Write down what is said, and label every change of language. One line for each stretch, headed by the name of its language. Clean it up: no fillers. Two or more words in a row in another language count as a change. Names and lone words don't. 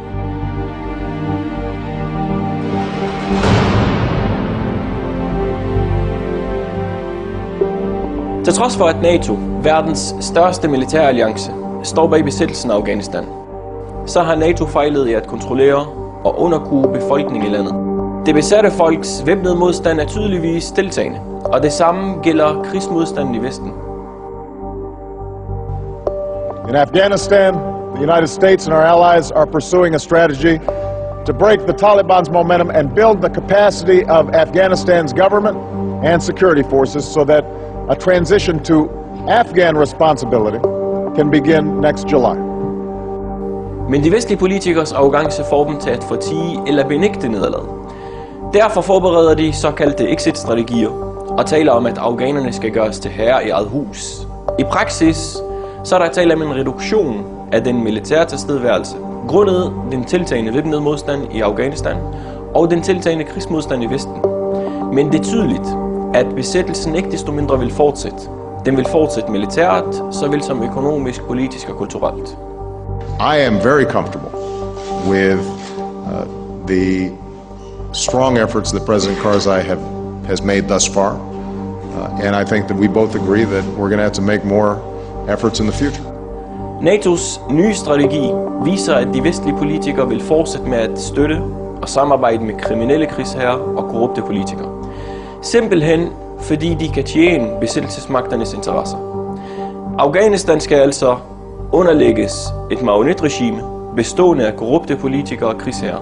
Danish: Til trods for at NATO, verdens største militæralliance, står bag besættelsen af Afghanistan, så har NATO fejlet i at kontrollere og underkue befolkningen i landet. Det besatte folks væbnede modstand er tydeligvis tiltagende, og det samme gælder krigsmodstanden i Vesten.
English: In Afghanistan, the United States and our allies are pursuing a strategy to break the Taliban's momentum and build the capacity of Afghanistan's government and security forces so that a transition to Afghan responsibility can begin next July.
Danish: Men de vestlige politikers arrogance får dem til at fortie eller benægte nederlaget. Derfor forbereder de såkaldte exit-strategier og taler om, at afghanerne skal gøres til herre i eget hus. I praksis så er der tale om en reduktion af den militære tilstedeværelse, grundet den tiltagende væbnede modstand i Afghanistan og den tiltagende krigsmodstand i Vesten. Men det er tydeligt, at besættelsen ikke desto mindre vil fortsætte. Den vil fortsætte militært, såvel som økonomisk, politisk og kulturelt.
English: I am very comfortable with the strong efforts that President Karzai has made thus far, and I think that we both agree that we're going to have to make more efforts in the future.
Danish: NATO's nye strategi viser, at de vestlige politikere vil fortsætte med at støtte og samarbejde med kriminelle krigsherrer og korrupte politikere. Simpelthen fordi de kan tjene besættelsesmagternes interesser. Afghanistan skal altså underlægges et marionetregime bestående af korrupte politikere og krigsherrer.